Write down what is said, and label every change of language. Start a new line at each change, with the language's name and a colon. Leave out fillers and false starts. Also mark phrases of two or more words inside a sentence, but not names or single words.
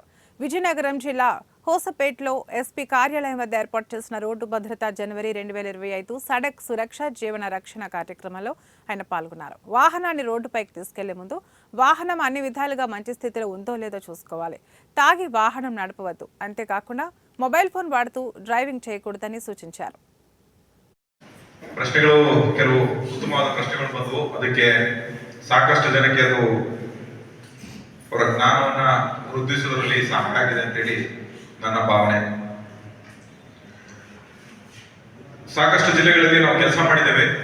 Telugu: విజయనగరం జిల్లా హోసపేట్లో ఎస్పీ కార్యాలయం వద్ద ఏర్పాటు చేసిన రోడ్డు భద్రత జనవరి 2025
Hindi: सड़क सुरक्षा जीवन रक्षा
Telugu: కార్యక్రమంలో ఆయన పాల్గొన్నారు. వాహనాన్ని రోడ్డుపైకి తీసుకెళ్లే ముందు వాహనం అన్ని విధాలుగా మంచి స్థితిలో ఉందో లేదో చూసుకోవాలి. తాగి వాహనం నడపవద్దు. అంతేకాకుండా మొబైల్ ఫోన్ వాడుతూ డ్రైవింగ్ చేయకూడదని సూచించారు.
Kannada: ಪ್ರಶ್ನೆಗಳು ಕೆಲವು ಉತ್ತಮವಾದ ಪ್ರಶ್ನೆಗಳು ಬಂದವು. ಅದಕ್ಕೆ ಸಾಕಷ್ಟು ಜನಕ್ಕೆ ಅದು ಅವರ ಜ್ಞಾನವನ್ನ ವೃದ್ಧಿಸುವುದರಲ್ಲಿ ಸಹಾಯ ಆಗಿದೆ ಅಂತೇಳಿ ನನ್ನ ಭಾವನೆ. ಸಾಕಷ್ಟು ಜಿಲ್ಲೆಗಳಲ್ಲಿ ನಾವು ಕೆಲಸ ಮಾಡಿದ್ದೇವೆ.